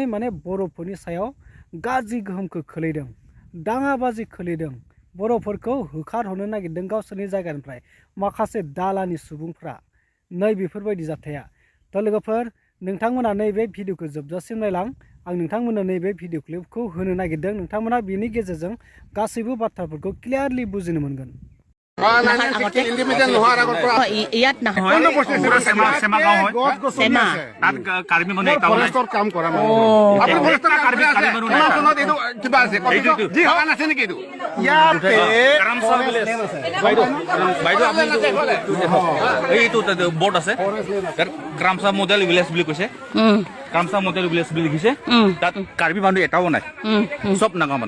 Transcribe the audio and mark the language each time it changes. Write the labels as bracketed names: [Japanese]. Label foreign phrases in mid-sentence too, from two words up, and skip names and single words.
[Bodo] माने बर'फोरनि सायाव गाज्रि गोहोमखौ खोलैदों दाङाबाजि खोलैदों बर'फोरखौ होखारहरनो नागिरदों गावसोरनि जायगानिफ्राय माखासे दालानि सुबुंफ्रा नै बेफोरबायदि जाथाया दा लोगोफोर नोंथांमोना नैबे भिडिअखौ जोबजासिम नायलां आं नोंथांमोननो नैबे भिडिअ क्लिपखौ होनो नागिरदों नोंथांमोना बेनि गेजेरजों गासैबो बाथ्राफोरखौ क्लियारलि बुजिनो मोनगोन [Assamese] ইণ্ডিপেণ্ডেণ্ট নোহোৱাৰ আগৰ পৰা ইয়াত নহয় চেমা গাঁও হয় চেমা তাত কাৰ্বি মানুহ এটাও নাই ফৰেষ্টৰ কাম কৰা কিবা আছে যি হোৱা নাছে নেকি এইটো এইটো বৰ্ড আছে তাত ক্ৰামচা মডেল ভিলেজ বুলি কৈছে ক্ৰামচা মডেল ভিলেজ বুলি লিখিছে তাত কাৰ্বি মানুহ এটাও নাই চব নাগা মানুহ